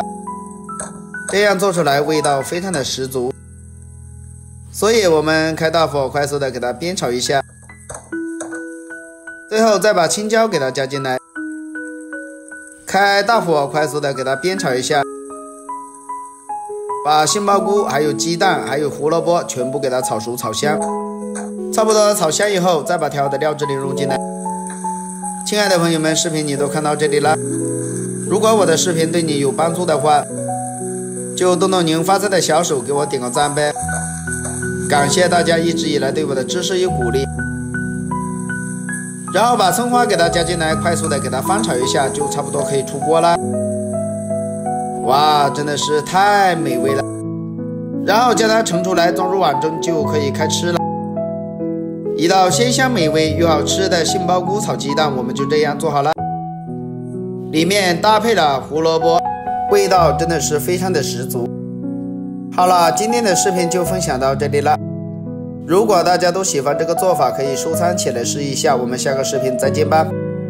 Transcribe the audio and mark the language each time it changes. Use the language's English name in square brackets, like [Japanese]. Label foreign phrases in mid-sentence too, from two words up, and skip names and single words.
[Chinese] 這樣做出來味道非常的十足，所以我們開大火，快速的給它煸炒一下。最後再把青椒給它加進來，開大火，快速的給它煸炒一下，把杏鮑菇還有雞蛋還有胡蘿蔔全部給它炒熟炒香。差不多炒香以後，再把調好的料汁淋入進來。親愛的朋友們，視頻你都看到這裡了，如果我的視頻對你有幫助的話，就動動您發財的小手給我點個讚唄，感謝大家一直以來對我的支持與鼓勵。然後把蔥花給它加進來，快速的給它翻炒一下，就差不多可以出鍋了。哇，真的是太美味了！然後将它盛出來，装入碗中，就可以開吃了。一道鮮香美味又好吃的杏鮑菇炒雞蛋，我們就這樣做好了。裡面搭配了胡蘿蔔，味道真的是非常的十足。好了，今天的視頻就分享到這裡了。如果大家都喜歡這個做法，可以收藏起來試一下。我們下個視頻再見吧。